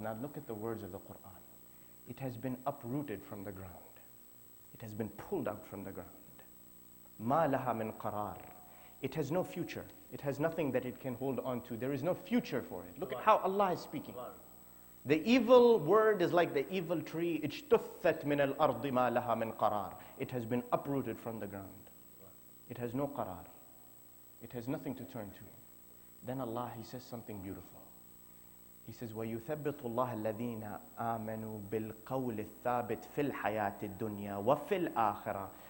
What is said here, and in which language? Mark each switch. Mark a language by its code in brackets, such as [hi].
[en] Now look at the words of the Quran. It has been uprooted from the ground. It has been pulled out from the ground. [ar] ما لها من قرار. [en] It has no future. It has nothing that it can hold on to. There is no future for it. Look at how Allah is speaking. The evil word is like the evil tree. [ar] اجتثت من الأرض ما لها من قرار. [en] It has been uprooted from the ground. It has no qarar. It has nothing to turn to. Then Allah, He says something beautiful. He says, [ar] وَيُثَبِّتُ اللَّهَ الَّذِينَ آمَنُوا بِالْقَوْلِ الثَّابِتِ فِي الْحَيَاةِ الدُّنْيَا وَفِي الْآخِرَةِ.